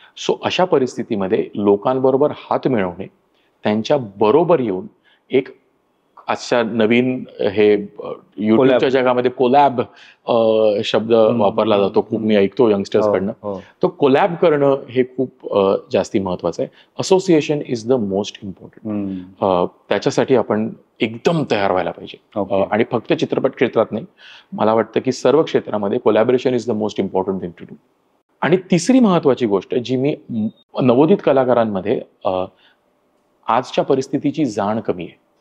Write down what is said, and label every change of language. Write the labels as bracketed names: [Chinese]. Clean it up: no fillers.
[Marathi] So अशा परिस्थितीमध्ये लोकांबरोबर हात मिळवणे, त्यांच्या बरोबर येऊन एक आजच्या नवीन हे युट्यूबच्या जगामध्ये कोलॅब शब्द वापरला जातो, खूप मी ऐकतो यंगस्टर्स कडनं. तो कोलॅब करणं हे खूप जास्ती महत्वाचं आहे. [English] Association is the most important. [Marathi] त्याच्यासाठी आपण एकदम तयार व्हायला पाहिजे. आणि फक्त चित्रपट क्षेत्रात नाही, मला वाटतं की सर्व क्षेत्रामध्ये [English] Collaboration is the most important thing to do. [Marathi] आणि तिसरी महत्वाची गोष्ट जी मी नवोदित कलाकारांमध्ये आजच्या परिस्थितीची जाण कमी आहे.